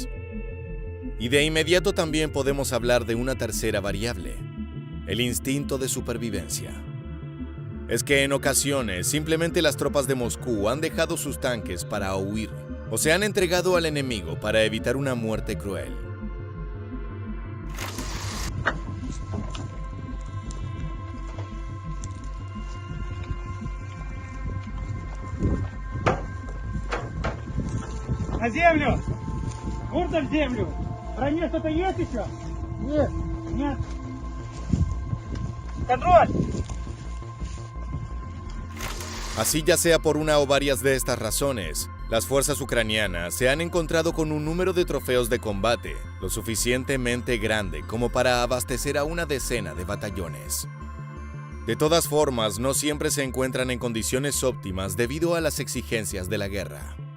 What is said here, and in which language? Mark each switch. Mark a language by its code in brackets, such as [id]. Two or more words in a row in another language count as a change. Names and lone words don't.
[es] Y de inmediato también podemos hablar de una tercera variable, el instinto de supervivencia. Es que en ocasiones simplemente las tropas de Moscú han dejado sus tanques para huir o se han entregado al enemigo para evitar una muerte cruel. [ru] На землю! Курсом в землю! В броне что-то есть еще? Нет. Нет. Контроль! [es] Así, ya sea por una o varias de estas razones, las fuerzas ucranianas se han encontrado con un número de trofeos de combate lo suficientemente grande como para abastecer a una decena de batallones. De todas formas, no siempre se encuentran en condiciones óptimas debido a las exigencias de la guerra.